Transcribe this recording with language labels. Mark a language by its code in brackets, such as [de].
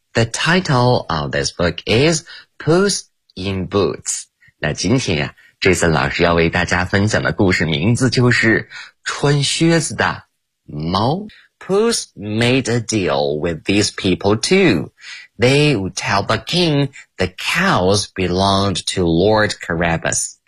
[en] The title of this book is Puss in Boots. [zh] 那今天啊 ,Jason 老师要为大家分享的故事名字就是穿靴子的猫。 [en] Puss made a deal with these people too. They would tell the king the cows belonged to Lord Carabas.